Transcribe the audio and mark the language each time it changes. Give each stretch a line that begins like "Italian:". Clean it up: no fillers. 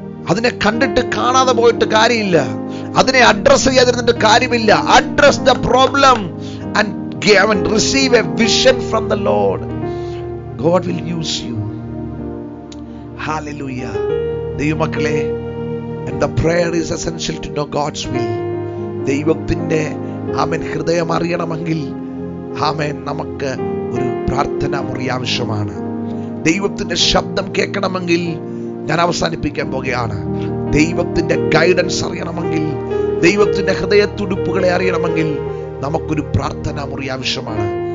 Malayalam: അതിനെ കണ്ടിട്ട് കാണാതെ പോയിട്ട് കാര്യമില്ല. അതിനെ അഡ്രസ് ചെയ്യാതിരുന്നിട്ട് കാര്യമില്ല.
English: Address the problem and receive a vision from the Lord. God will use you. Hallelujah. ദൈവമക്കളെ, and the prayer is essential to know God's will.
Malayalam: ദൈവത്തിന്റെ ആമേൻ ഹൃദയം അറിയണമെങ്കിൽ, ആമേൻ, നമുക്ക് ഒരു പ്രാർത്ഥനാ മുറി ആവശ്യമാണ്. ദൈവത്തിന്റെ ശബ്ദം കേൾക്കണമെങ്കിൽ, ഞാൻ അവസാനിപ്പിക്കാൻ പോകുകയാണ്, ദൈവത്തിന്റെ ഗൈഡൻസ് അറിയണമെങ്കിൽ, ദൈവത്തിന്റെ ഹൃദയത്തുടിപ്പുകളെ അറിയണമെങ്കിൽ നമുക്കൊരു പ്രാർത്ഥനാ മുറി ആവശ്യമാണ്.